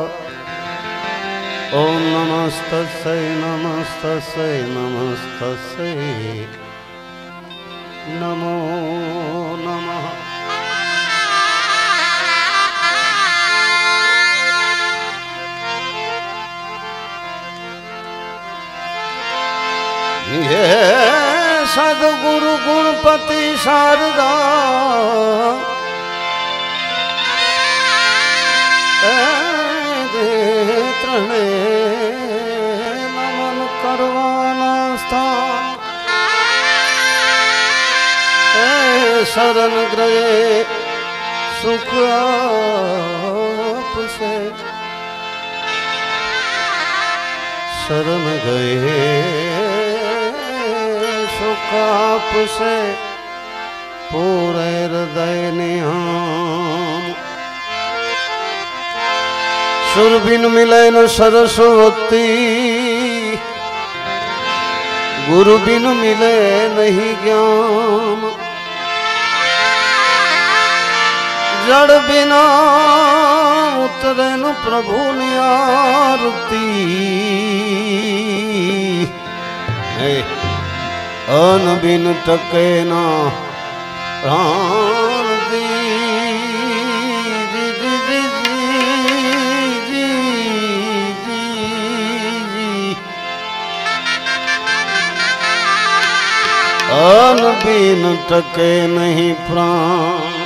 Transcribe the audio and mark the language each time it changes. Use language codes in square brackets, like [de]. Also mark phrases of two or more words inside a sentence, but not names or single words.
[sa] ओम नमस्तस्यै नमस्तस्यै नमस्तस्यै नमो नमः। [hi] ये सद्गुरु गुणपति शारदा [gu] ત્રણે નમન કરવાના સ્થાન શરણ ગ્રહે સુખ આપશે શરણ ગયે સુખ આપશે પૂરે હૃદય નિહામ। [hi] सुर बिन मिले न सरस्वती गुरु बिन मिले नहीं ज्ञान। जड़ बिना उतरे न प्रभु आरती अन बिन टके ना प्राण दी अन बिन टके नहीं प्राण